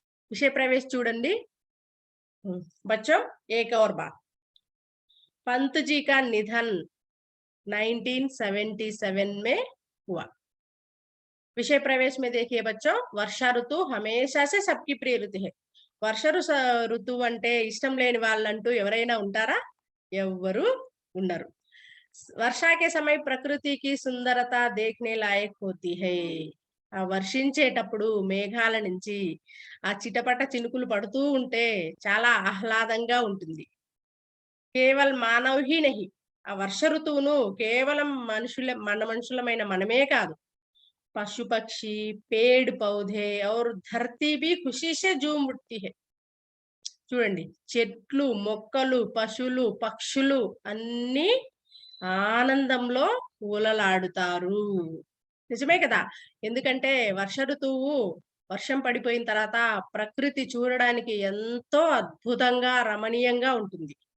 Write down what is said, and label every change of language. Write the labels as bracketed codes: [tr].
[hi] विषय प्रवेश [te] చూడండి [hi] बच्चों। एक और बात, पंत जी का निधन 1977 में हुआ। विषय प्रवेश में देखिए बच्चों, वर्षा ऋतु हमेशा से सबकी प्रिय ऋतु है। [te] వర్ష ఋతువు అంటే ఇష్టం లేని వాళ్ళంటూ ఎవరైనా ఉంటారా? ఎవ్వరు ఉండరు. [hi] वर्षा के समय [te] ప్రకృతి కి సుందరత [hi] देखने लायक होती है. [te] ఆ వర్షించేటప్పుడు మేఘాల నుంచి ఆ చిటపట చినుకులు పడుతూ ఉంటే చాలా ఆహ్లాదంగా ఉంటుంది. [hi] కేవల్ మానవ్ హీ నహీ. [te] ఆ వర్ష ఋతువును కేవలం మనుషులమైన మనమే కాదు. [hi] पशु पक्षी, पेड़ पौधे और धरती भी खुशी से झूम उठती है. [te] చూడండి, చెట్లు, మొక్కలు, పశువులు, పక్షులు అన్నీ ఆనందంలో ఊలలాడుతారు. నిజమే కదా! ఎందుకంటే వర్ష ఋతువు వర్షం పడిపోయిన తర్వాత ప్రకృతి చూడడానికి ఎంతో అద్భుతంగా, రమణీయంగా ఉంటుంది.